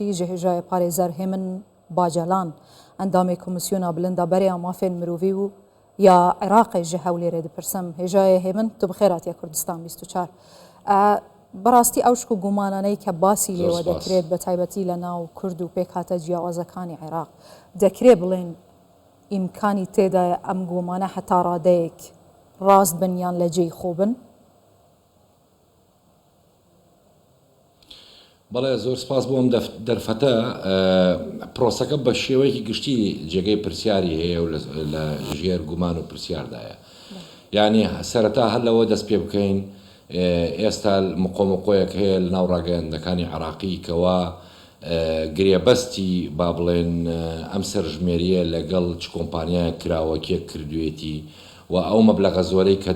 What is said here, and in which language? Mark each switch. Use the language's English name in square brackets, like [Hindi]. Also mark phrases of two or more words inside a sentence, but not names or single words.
[Central Kurdish] جهجای پارێزەر هێمن باجەلان ئەندامی [Kurdish] کۆمیسیۆنا بلندا بەریا مافێن مرۆڤی و یا عێراقی ji hewlêrê dipirsim hêjayê hêmin tu bi xêr hatiye [Central Kurdish] Kurdistan 24 بەڕاستی ئەو شک و گومانانەی کە باسی لێوە دەکرێت بە تایبەتی لە ناو کورد و پێک هاتە جیاوازەکانی عێراق دەکرێت بڵێن ئیمکانی تێدایە ئەم گومانە هەتا ڕادەیەک ڕاست بن یان لە جێی خۆ بن؟ بەڵێ زۆر سپاس بۆم دەرفەتە پرۆسەکە بە شێوەیەکی گشتی جێگەی پرسیاری هەیە و لە ژێر گومان و پرسیاردایە یعنی سەرەتا هەر لەوە دەست پێ بکەین ئێستا مقۆمقۆیەک هەیە لە ناو ڕاگەیاندەکانی عێراقی کەوا گرێبەستی با بڵێن ئەم سەرژمێریە لەگەڵ چ کۆمپانیایە کراوە کێک کردوێتی و ئەو مەبلەغە زۆرەی کە